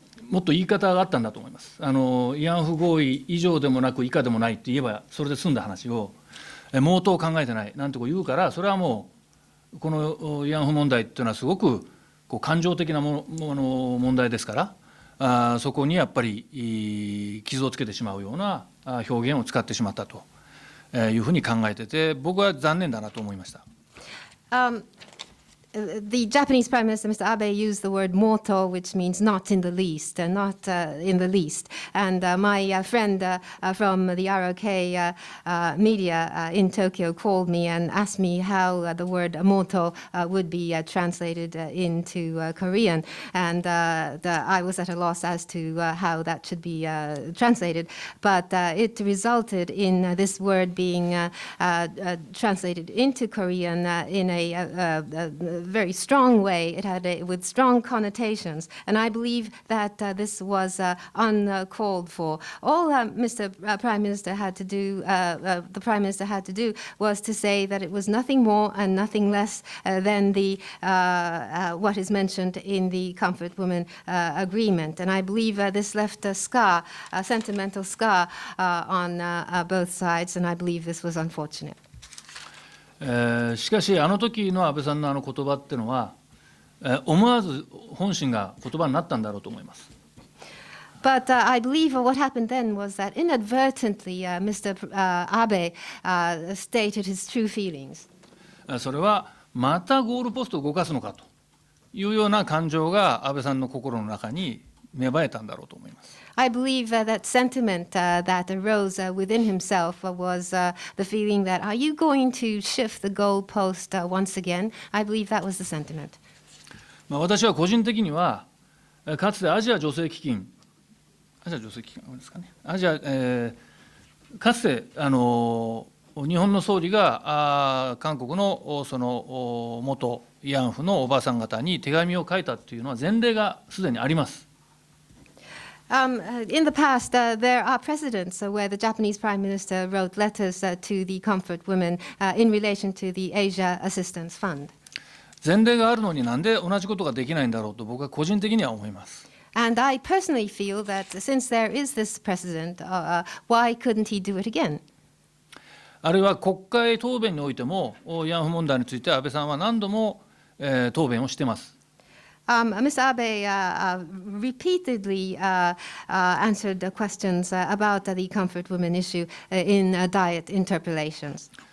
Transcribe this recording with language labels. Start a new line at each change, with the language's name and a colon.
Japanese: もっと言い方があったんだと思います。慰安婦合意以上でもなく以下でもないって言えばそれで済んだ話を、毛頭考えてないなんて言うから、それはもうこの慰安婦問題っていうのはすごく感情的な問題ですから、そこにやっぱり傷をつけてしまうような表現を使ってしまったというふうに考えてて、僕は残念だなと思いました。
English: The Japanese Prime Minister, Mr. Abe, used the word moto, which means not in the least, not in the least. And my friend from the ROK media in Tokyo called me and asked me how the word moto would be translated into Korean. And I was at a loss as to how that should be translated. But it resulted in this word being translated into Korean in a very strong way. It had with strong connotations, and I believe that this was uncalled for. All Mr. Prime Minister had to do, the Prime Minister had to do, was to say that it was nothing more and nothing less than the what is mentioned in the Comfort Women Agreement. And I believe this left a scar, a sentimental scar on both sides, and I believe this was unfortunate.
Japanese: しかしあの時の安倍さんの言葉っていうのは、思わず本心が言葉になったんだろうと思います。
English: But I believe what happened then was that inadvertently Mr. Abe stated his true feelings.
Japanese: それはまたゴールポストを動かすのかというような感情が安倍さんの心の中に芽生えたんだろうと思います。
English: I believe that sentiment that arose within himself was the feeling that, are you going to shift the goalpost once again? I believe that was the sentiment.
Japanese: 私は個人的には、かつてアジア女性基金ですかね、アジア、かつて日本の総理が韓国のその元慰安婦のおばあさん方に手紙を書いたというのは前例がすでにあります。
English: In the past, there are precedents where the Japanese Prime Minister wrote letters to the comfort women in relation to the Asia Assistance Fund.
Japanese: 前例があるのになんで同じことができないんだろうと僕は個人的には思います。
English: And I personally feel that since there is this precedent, why couldn't he do it again?
Japanese: あるいは国会答弁においても慰安婦問題について安倍さんは何度も、答弁をしています。
English: Mr. Abe repeatedly answered the questions about the comfort women issue in diet interpellations.